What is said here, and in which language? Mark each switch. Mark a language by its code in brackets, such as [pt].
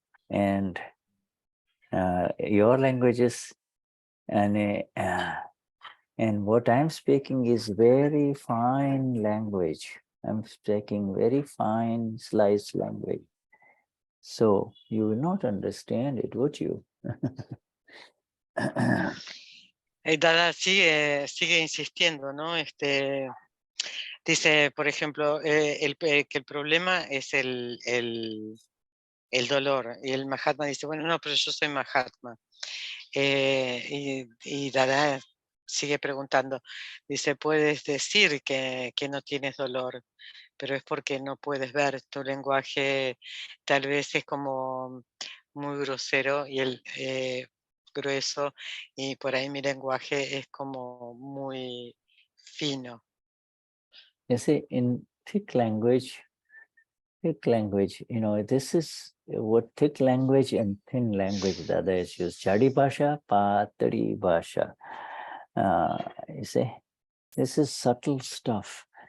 [en] And your language is, and what I'm speaking is very fine language. I'm speaking very fine sliced language. So you will not understand it, would you? [es] Dada sigue insistiendo, ¿no? Dice, por ejemplo, que el problema es el dolor. Y el Mahatma dice, bueno, no, pero yo soy Mahatma. Y Dada sigue preguntando, dice, puedes decir que no tienes dolor, pero es porque no puedes ver. Tu lenguaje tal vez es como muy grosero y grueso, y por ahí mi lenguaje es como muy fino. [en] You see, in thick language, this is what thick language and thin language Dada is used. [gu] Chadi bhasha, patadi bhasha. [en] You see, this is subtle stuff.